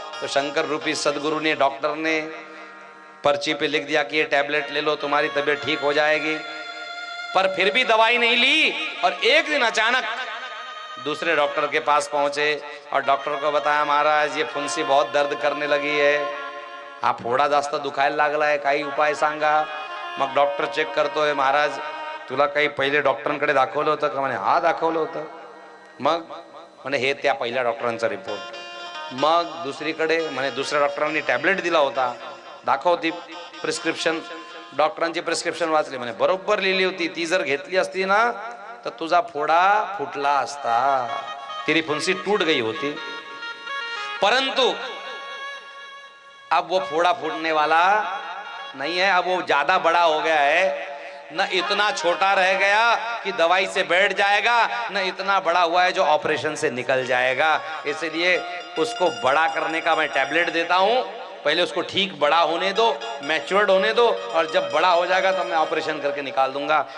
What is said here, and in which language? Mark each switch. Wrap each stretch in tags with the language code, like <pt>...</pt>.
<hi>तो शंकर रूपी सदगुरु ने, डॉक्टर ने पर्ची पे लिख दिया कि ये टैबलेट ले लो, तुम्हारी तबीयत ठीक हो जाएगी। पर फिर भी दवाई नहीं ली और एक दिन अचानक दूसरे डॉक्टर के पास पहुंचे और डॉक्टर को बताया, महाराज ये फुंसी बहुत दर्द करने लगी है,</hi> <mr>हा फोडा जास्त दुखायला लागलाय, काही उपाय सांगा। मग डॉक्टर चेक करतोय, महाराज तुला काही पहिले डॉक्टरांकडे दाखवलं होतं का? म्हणे हा दाखवलं होतं। मग म्हणे हे त्या पहिल्या डॉक्टरांचा रिपोर्ट। मग दुसरीकडे म्हणे दुसऱ्या डॉक्टरांनी टॅबलेट दिला होता, दाखवती प्रिस्क्रिप्शन, डॉक्टरांची प्रिस्क्रिप्शन वाचली, म्हणे बरोबर लिहिली होती, ती जर घेतली असती ना तर तुझा फोडा फुटला असता,</mr> <hi>तेरी फुंसी टूट गई होती। परंतु अब वो फोड़ा फूटने वाला नहीं है, अब वो ज्यादा बड़ा हो गया है। न इतना छोटा रह गया कि दवाई से बैठ जाएगा, न इतना बड़ा हुआ है जो ऑपरेशन से निकल जाएगा। इसलिए उसको बड़ा करने का मैं टैबलेट देता हूं, पहले उसको ठीक बड़ा होने दो, मैच्योर्ड होने दो, और जब बड़ा हो जाएगा तब मैं ऑपरेशन करके निकाल दूंगा।</hi>